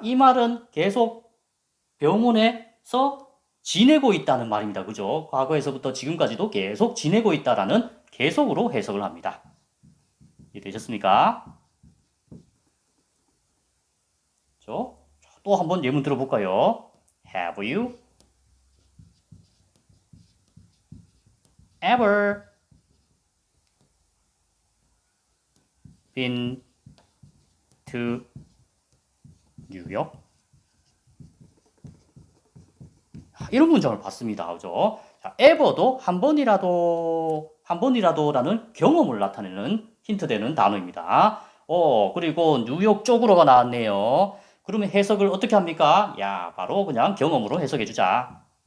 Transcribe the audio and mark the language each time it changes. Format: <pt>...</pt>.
<ko>이 말은 계속 병원에서 지내고 있다는 말입니다. 그죠? 과거에서부터 지금까지도 계속 지내고 있다라는 계속으로 해석을 합니다. 이해되셨습니까? 또 한번 예문 들어볼까요?</ko> <en>Have you ever been to New York?</en> <ko>이런 문장을 봤습니다. 그죠? 자, ever도 한 번이라도라는 경험을 나타내는 힌트 되는 단어입니다. 그리고 뉴욕 쪽으로가 나왔네요. 그러면 해석을 어떻게 합니까? 야, 바로 그냥 경험으로 해석해 주자.</ko>